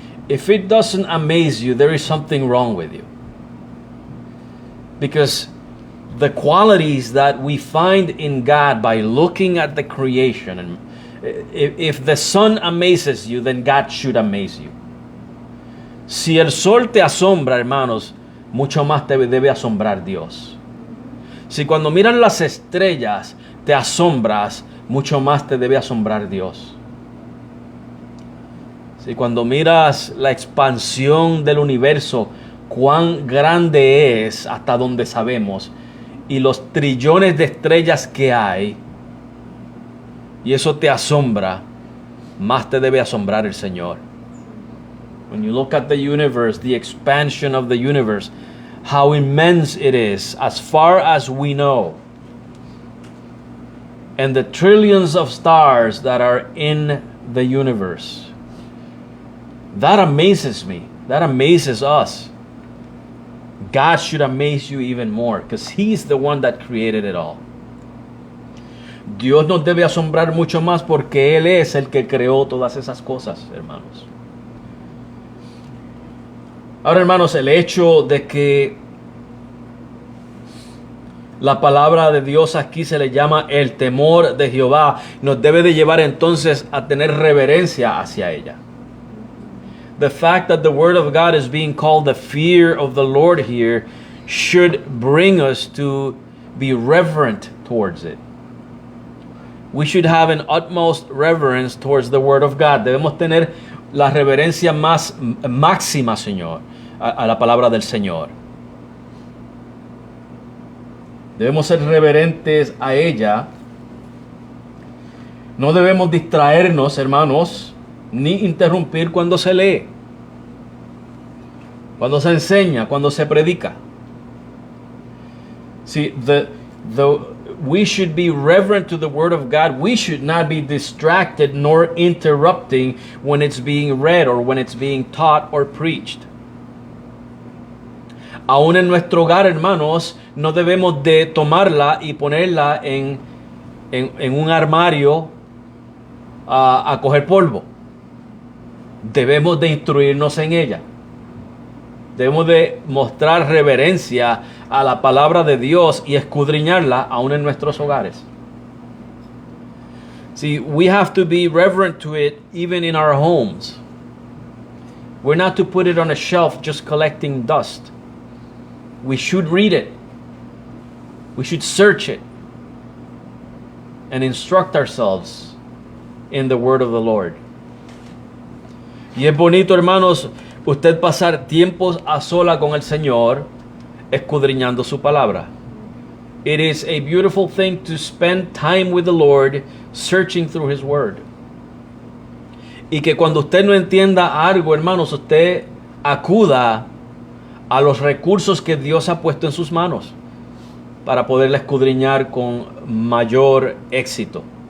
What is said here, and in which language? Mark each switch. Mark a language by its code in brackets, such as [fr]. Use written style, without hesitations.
[en] if it doesn't amaze you, there is something wrong with you. Because the qualities that we find in God by looking at the creation, and if the sun amazes you, then God should amaze you. [es] Si el sol te asombra, hermanos, mucho más te debe asombrar Dios. Si cuando miran las estrellas te asombras, mucho más te debe asombrar Dios. Si cuando miras la expansión del universo, cuán grande es hasta donde sabemos, y los trillones de estrellas que hay, y eso te asombra, más te debe asombrar el Señor. [en] When you look at the universe, the expansion of the universe, how immense it is as far as we know, and the trillions of stars that are in the universe. That amazes me. That amazes us. God should amaze you even more because He's the one that created it all. [es] Dios nos debe asombrar mucho más porque Él es el que creó todas esas cosas, hermanos. Ahora, hermanos, el hecho de que la palabra de Dios aquí se le llama el temor de Jehová, nos debe de llevar entonces a tener reverencia hacia ella. [en] The fact that the word of God is being called the fear of the Lord here should bring us to be reverent towards it. We should have an utmost reverence towards the word of God. [es] Debemos tener la reverencia más máxima, Señor, a la palabra del Señor. Debemos ser reverentes a ella. No debemos distraernos, hermanos, ni interrumpir cuando se lee, cuando se enseña, cuando se predica. [en] See, we should be reverent to the word of God. We should not be distracted nor interrupting when it's being read or when it's being taught or preached. [es] Aún en nuestro hogar, hermanos, no debemos de tomarla y ponerla en un armario a coger polvo. Debemos de instruirnos en ella. Debemos de mostrar reverencia a la palabra de Dios y escudriñarla aún en nuestros hogares. [en] See, we have to be reverent to it even in our homes. We're not to put it on a shelf just collecting dust. We should read it. We should search it and instruct ourselves in the word of the Lord. [es] Y es bonito, hermanos, usted pasar tiempos a sola con el Señor escudriñando su palabra. [en] It is a beautiful thing to spend time with the Lord searching through His word. [es] Y que cuando usted no entienda algo, hermanos, usted acuda a los recursos que Dios ha puesto en sus manos para poderla escudriñar con mayor éxito.